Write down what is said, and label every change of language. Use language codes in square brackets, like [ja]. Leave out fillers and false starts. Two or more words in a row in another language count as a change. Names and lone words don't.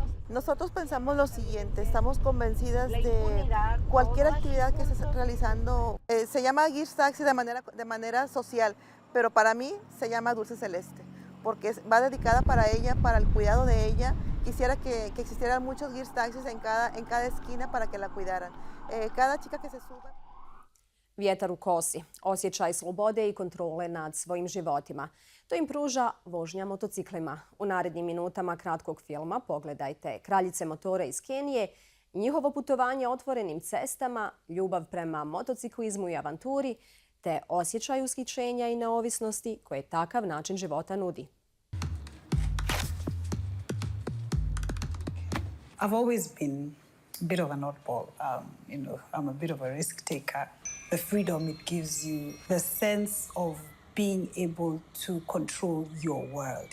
[es] Nosotros pensamos lo siguiente, estamos convencidas de cualquier actividad que estés realizando. Se llama Gears Taxi de manera social, pero para mí se llama Dulce Celeste, porque va dedicada para ella, para el cuidado de ella. Quisiera que existieran muchos Gears Taxis en cada esquina para que la cuidaran. Cada chica que se suba... [hr] Vjetar u kosi, osjećaj slobode i kontrole nad svojim životima. To im pruža vožnja motociklima. U narednim minutama kratkog filma pogledajte kraljice motora iz Kenije, njihovo putovanje otvorenim cestama, ljubav prema motociklizmu i avanturi, te osjećaj ushićenja i neovisnosti koje takav način života nudi. [en] I've always been a bit of an oddball. I'm a bit of a risk taker. The freedom it gives you, the sense of being able to control your world.